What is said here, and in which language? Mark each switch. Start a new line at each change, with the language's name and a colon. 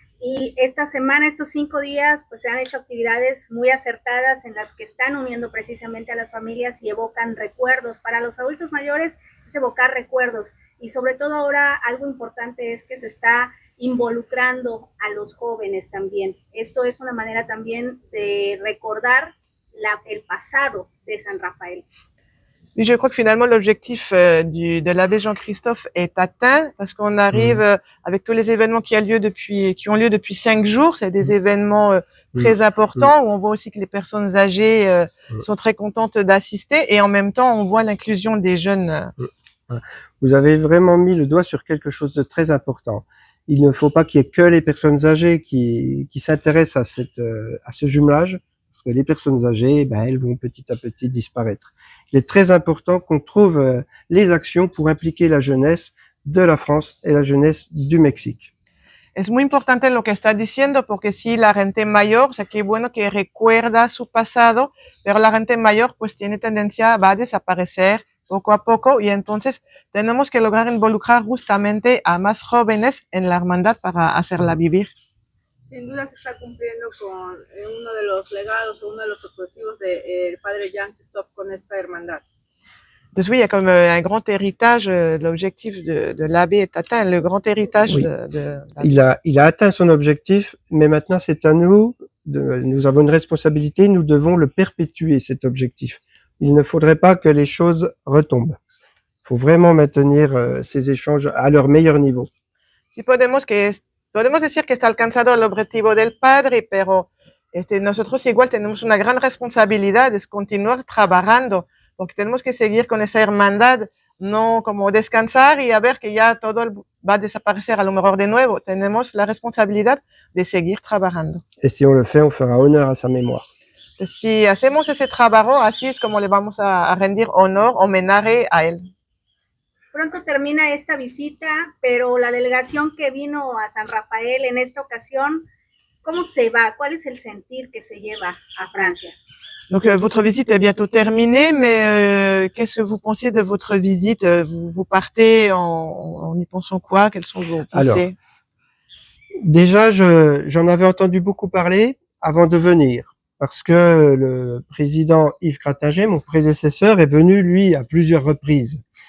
Spanish: Y esta semana, estos 5 días, pues se han hecho actividades muy acertadas en las que están uniendo precisamente a las familias y evocan recuerdos. Para los adultos mayores es evocar recuerdos y sobre todo ahora algo importante es que se está involucrando a los jóvenes también. Esto es una manera también de recordar el pasado de San Rafael.
French: Oui, je crois que finalement l'objectif de l'abbé Jean-Christophe est atteint parce qu'on arrive avec tous les événements qui ont lieu depuis 5 jours. C'est des événements très important, où on voit aussi que les personnes âgées sont très contentes d'assister, et en même temps, on voit l'inclusion des jeunes. Vous avez vraiment mis le doigt sur quelque chose de très important. Il ne faut pas qu'il y ait que les personnes âgées qui s'intéressent à ce jumelage, parce que les personnes âgées, elles vont petit à petit disparaître. Il est très important qu'on trouve les actions pour impliquer la jeunesse de la France et la jeunesse du Mexique.
Spanish: Es muy importante lo que está diciendo, porque sí, la gente mayor, o sea, qué bueno que recuerda su pasado, pero la gente mayor pues tiene tendencia, va a desaparecer poco a poco, y entonces tenemos que lograr involucrar justamente a más jóvenes en la hermandad para hacerla vivir. Sin duda se está cumpliendo con uno de los legados o uno de los objetivos del padre Jean-Christophe con esta hermandad.
French: Donc oui, il y a comme un grand héritage, l'objectif de l'abbé est atteint, le grand héritage Oui. de Il a atteint son objectif, mais maintenant c'est à nous, nous avons une responsabilité, nous devons le perpétuer, cet objectif. Il ne faudrait pas que les choses retombent. Il faut vraiment maintenir ces échanges à leur meilleur niveau.
Spanish: Sí podemos decir que está alcanzado el objetivo del padre, pero nosotros igual tenemos una gran responsabilidad, es continuar trabajando, porque tenemos que seguir con esa hermandad, no como descansar y a ver que ya todo va a desaparecer a lo mejor de nuevo. Tenemos la responsabilidad de seguir trabajando.
French: Et si on le fait, on fera honneur à sa mémoire.
Spanish: Si hacemos ese trabajo, así es como le vamos a rendir honor, homenaje a él. Pronto termina esta visita, pero la delegación que vino a San Rafael en esta ocasión, ¿cómo se va? ¿Cuál es el sentir que se lleva a Francia?
French: Donc votre visite est bientôt terminée, mais qu'est-ce que vous pensez de votre visite? Vous partez en y pensant quoi? Quelles sont vos pensées? Alors, déjà, j'en avais entendu beaucoup parler avant de venir, parce que le président Yves Cratanger, mon prédécesseur, est venu, lui, à plusieurs reprises.